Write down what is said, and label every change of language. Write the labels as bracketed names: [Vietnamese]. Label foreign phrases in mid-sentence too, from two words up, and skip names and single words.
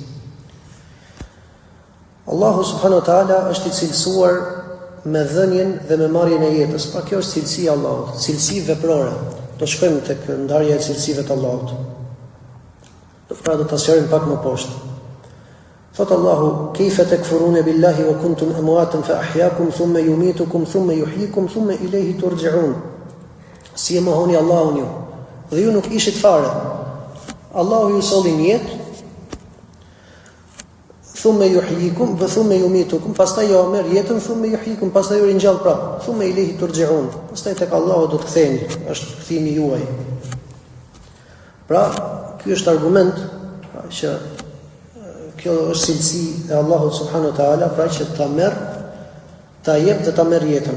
[Albanian] Allahu [Arabic] سبحانه وتعالى [Albanian] është i cilësuar me dhënien dhe me marrjen e jetës. Pra kjo është cilësia e Allahut, cilësi veprore. Do shkojmë tek ndarja e cilësive të Allahut. Pra do ta sqarojmë pak më poshtë. Thot Allahu: [Arabic] "كيف تكفرون بالله وكنتم أمواتا فأحياكم ثم يميتكم ثم يحييكم ثم إليه ترجعون." [Albanian] Si e mohoni Allahun ju? Dhe ju nuk ishit fare. Allahu ju solli në jetë, [Arabic] ثم يحييكم وثم يميتكم, [Albanian] pastaj ju merr jetën, [Arabic] ثم يحييكم, [Albanian] pastaj ju ringjall prapë, [Arabic] ثم إليه ترجعون. [Albanian] Pastaj tek Allahu do të ktheheni, është kthimi juaj. Pra, ky është argument që kjo është cilësi e Allahut [Arabic] سبحانه وتعالى, [Albanian] pra që ta merr, ta jep dhe ta merr jetën.